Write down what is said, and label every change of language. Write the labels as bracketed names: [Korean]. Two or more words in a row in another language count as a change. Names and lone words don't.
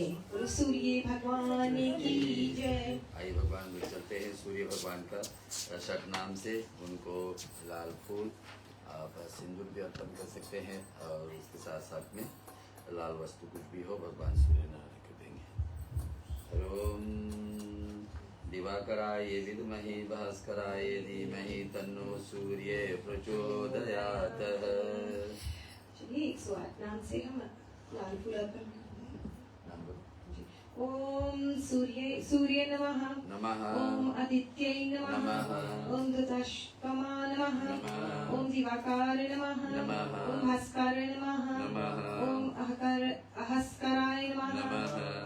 [Hindi] और सूर्य भगवान की जय। आइए भगवान में चलते हैं। सूर्य भगवान का शक नाम से उनको लाल फूल आप सिंदूर भी अर्पण कर सकते हैं और उसके साथ साथ में लाल वस्तु कुछ भी हो भगवान सूर्य नारायण को देंगे। [Sanskrit] ओम दिवाकराय विद्महे भास्कराय धीमहि तन्नो सूर्य प्रचोदयात्। [Hindi] चलिए 108 नाम से हम लाल फूल अर्पण नाम बोलो। [Sanskrit] ओम सूर्य नमः। नमः। ओम आदित्य नमः। नमः। ओम दशपमा नमः। नमः। ओम दिवाकर नमः। नमः। ओम भास्कर नमः। नमः। ओम अहस्कराय नमः। नमः।